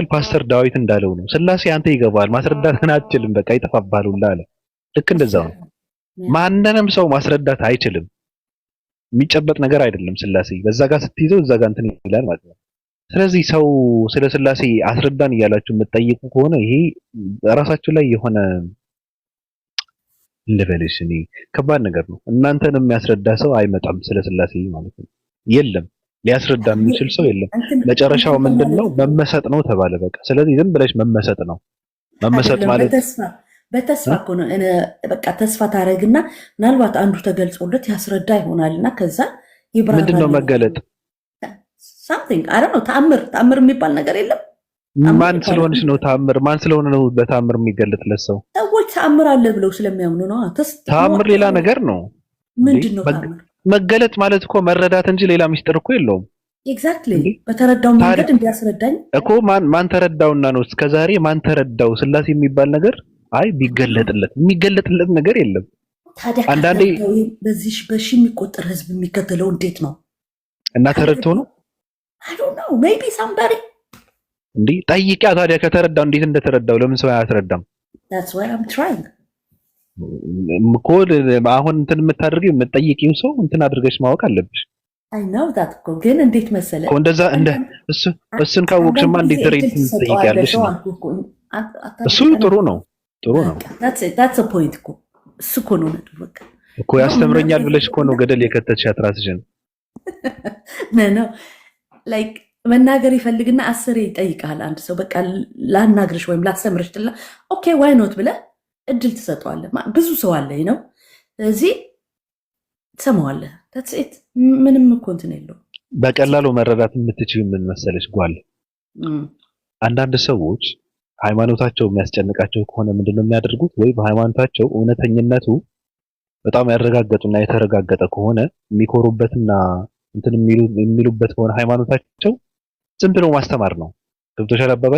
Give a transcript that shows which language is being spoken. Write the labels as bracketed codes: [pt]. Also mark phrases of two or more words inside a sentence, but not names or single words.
[am] ፓስተር ዳዊት እንዳለው ነው ስላሴ አንተ ይገባል ማስረዳትን አትችልም፣ በቃ ይጠፋብሃል ሁላ አለ። ልክ እንደዛው ነው። ማንንም ሰው ማስረዳት አይችልም። የሚጨበጥ ነገር አይደለም ስላሴ። በዛ ጋር ስትይዘው እዛ ጋር እንትን ይላል ማለት ነው። ስለዚህ ሰው ስለ ስላሴ አስረዳን እያላችሁ የምትጠይቁ ከሆነ ይሄ ራሳችሁ ላይ የሆነ ልበልሽ እኔ ከባድ ነገር ነው። እናንተን የሚያስረዳ ሰው አይመጣም ስለ ስላሴ ማለት ነው። የለም ሊያስረዳ የሚችል ሰው የለም። መጨረሻው ምንድነው? መመሰጥ ነው ተባለ በቃ። ስለዚህ ዝም ብለሽ መመሰጥ ነው። መመሰጥ ማለት በተስፋ እኮ ነው። በቃ ተስፋ ታደርግና ምናልባት አንዱ ተገልጾለት ያስረዳ ይሆናልና ከዛ ይብራራል። ምንድነው መገለጥ? [en] something I don't know [am] ተአምር የሚባል ነገር የለም። ማን ስለሆነች ነው ተአምር? ማን ስለሆነ ነው በተአምር የሚገለጥለት ሰው? ሰዎች ተአምር አለ ብለው ስለሚያምኑ ነው። ተአምር ሌላ ነገር ነው። ምንድነው ተአምር? መገለጥ ማለት እኮ መረዳት እንጂ ሌላ ሚስጥር እኮ የለውም። ኤግዛክትሊ በተረዳው መንገድ እንዲያስረዳኝ እኮ ማን ተረዳውና ነው እስከዛሬ ማን ተረዳው? ስላሴ የሚባል ነገር አይ ቢገለጥለት የሚገለጥለት ነገር የለም። ታዲያ አንዳንዴ በዚህ በሺ የሚቆጠር ህዝብ የሚከተለው እንዴት ነው? እና ተረድቶ ነው? [en] I don't know maybe somebody [am] እንዴ ጠይቂያ። ታዲያ ከተረዳው እንዴት እንደተረዳው ለምን ሰው አያስረዳም? [en] That's what I'm trying [am] ኮል አሁን እንትን የምታደርጊው የምትጠይቂው ሰው እንትን አድርገሽ ማወቅ አለብሽ። [en] I know that [am] እኮ ግን እንዴት መሰለ እንደዛ እሱን ካወቅሽማ እንዴት ትጠይቂያለሽ? እሱ ጥሩ ነው። [en] that's a point [am] እኮ እሱ እኮ ነው በቃ እኮ ያስተምረኛል ብለሽ እኮ ነው ገደል የከተትሻት ራስሽን። ነው ላይክ መናገር ይፈልግና አስሬ ይጠይቃል አንድ ሰው በቃ ላናግርሽ ወይም ላስተምርሽ ትላ [en] okay why not [am] ብለህ እድል ትሰጠዋለህ። ብዙ ሰው አለ ነው ስለዚህ ትሰማዋለህ። [en] that's it [am] ምንም እኮ እንትን የለውም። በቀላሉ መረዳት የምትችይው ምን መሰለሽ ጓል? አንዳንድ ሰዎች ሃይማኖታቸው የሚያስጨንቃቸው ከሆነ ምንድነው የሚያደርጉት? ወይ በሃይማኖታቸው እውነተኝነቱ በጣም ያረጋገጡና የተረጋገጠ ከሆነ የሚኮሩበትና እንትን የሚሉበት ከሆነ ሃይማኖታቸው ዝም ብለው ማስተማር ነው። ገብቶሻል አባባሌ?